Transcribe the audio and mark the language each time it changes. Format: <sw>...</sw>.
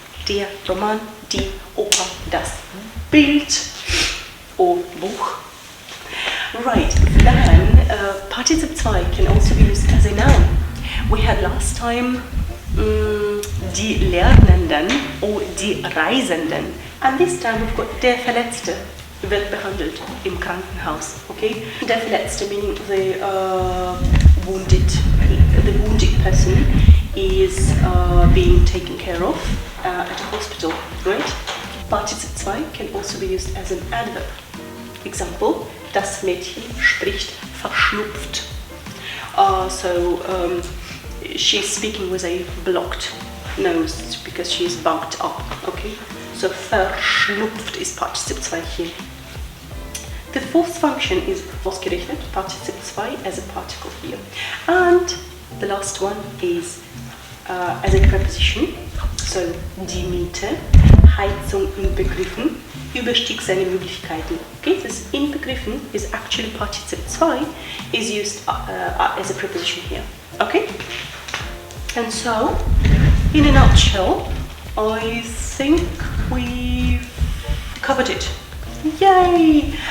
<de>Der Roman, die Oper, das Bild or Buch.</de> <en>Right, then Partizip II can also be used as a noun. We had last time die Lernenden or die Reisenden, and this time we've got</en> <de>der Verletzte wird behandelt im Krankenhaus.</de> <en>Okay, der Verletzte meaning the wounded person is being taken care of at a hospital, right? Partizip II can also be used as an adverb.</en> <de>Example, das Mädchen spricht verschnupft.</de> <en>So she's speaking with a blocked nose because she's bugged up. Okay, so verschnupft is Partizip II here. The fourth function is ausgerechnet, Partizip II as a particle here. And the last one is as a preposition.</en> <de>So die Miete, Heizung inbegriffen, überstieg seine Möglichkeiten.</de> <en>Okay, this inbegriffen is actually Partizip II is used as a preposition here. Okay, and so in a nutshell, I think we've covered it. Yay!</en>